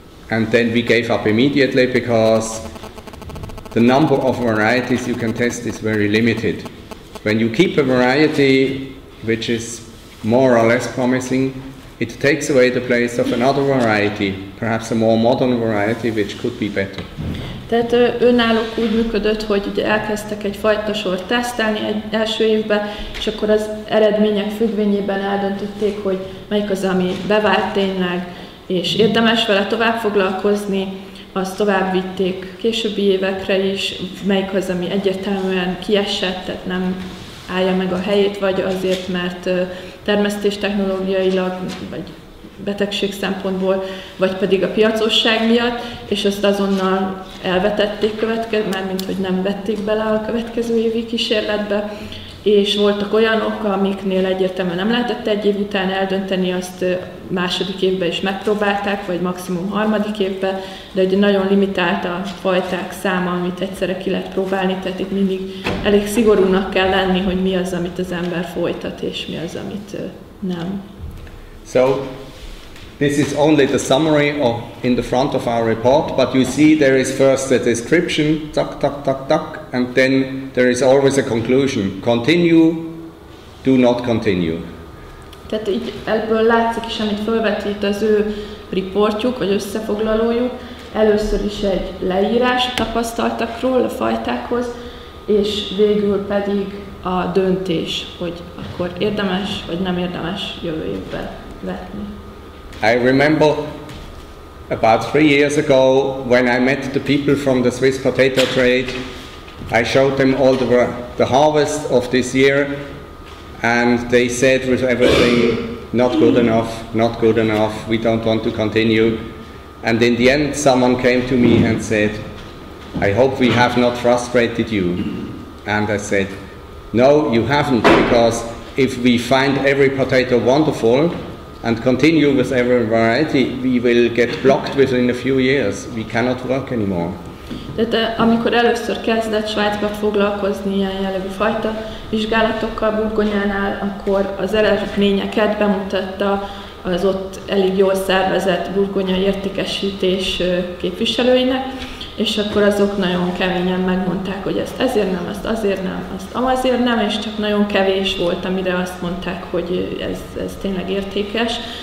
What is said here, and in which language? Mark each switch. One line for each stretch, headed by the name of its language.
English: And then we gave up immediately because the number of varieties you can test is very limited. When you keep a variety which is more or less promising, it takes away the place of another variety, perhaps a more modern variety which could be better.
Hungarian: Tehát önállók úgy működött, hogy ugye elkezdtek egy fajtasort tesztelni egy első évben, és akkor az eredmények függvényében eldöntötték, hogy melyik az, ami bevált tényleg, és érdemes vele tovább foglalkozni, azt tovább vitték későbbi évekre is, melyik az, ami egyértelműen kiesett, tehát nem állja meg a helyét, vagy azért, mert termesztéstechnológiailag, vagy betegség szempontból, vagy pedig a piacosság miatt, és azt azonnal elvetették mármint, hogy nem vették bele a következő évi kísérletbe, és voltak olyanok, amiknél egyértelműen nem lehetett egy év után eldönteni, azt második évben is megpróbálták, vagy maximum harmadik évben, de ugye nagyon limitált a fajták száma, amit egyszerre ki lehet próbálni, tehát itt mindig elég szigorúnak kell lenni, hogy mi az, amit az ember folytat, és mi az, amit nem.
English: So, this is only the summary in the front of our report, but you see there is first a description, tuck, tuck, tuck, tuck, and then there is always a conclusion. Continue, do not continue.
Hungarian: Tehát így ebből látszik is, amit felvetít az ő riportjuk, vagy összefoglalójuk. Először is egy leírás tapasztaltakról, a fajtákhoz, és végül pedig a döntés, hogy akkor érdemes, vagy nem érdemes jövő évben vetni.
English: I remember about 3 years ago when I met the people from the Swiss potato trade, I showed them all the harvest of this year, and they said with everything, not good enough, we don't want to continue. And in the end someone came to me and said, I hope we have not frustrated you. And I said, no, you haven't, because if we find every potato wonderful and continue with every variety, we will get blocked within a few years. We cannot work anymore.
Hungarian: Tehát amikor először kezdett Svájcba foglalkozni ilyen jellegű fajta vizsgálatokkal Burgonyánál, akkor az eredményeket bemutatta az ott elég jól szervezett Burgonya értékesítés képviselőinek, és akkor azok nagyon keményen megmondták, hogy ezt ezért nem, ezt azért nem, azt amazért nem, és csak nagyon kevés volt, amire azt mondták, hogy ez tényleg értékes.